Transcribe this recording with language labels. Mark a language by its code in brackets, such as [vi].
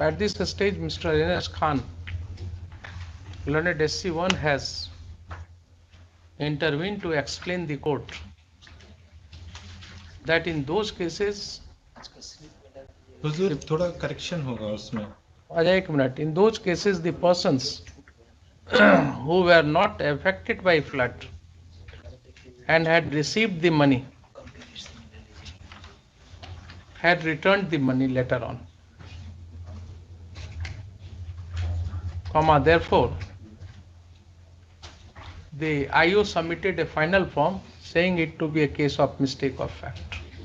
[en] At this stage, Mr. Enes Khan, learned SC1, has intervened to explain the court that in those cases, [hi] हुजूर थोड़ा correction होगा उसमें. एक [en] minute, in those cases the persons who were not affected by flood and had received the money had returned the money later on, therefore the IO submitted a final form saying it to be a case of mistake of fact.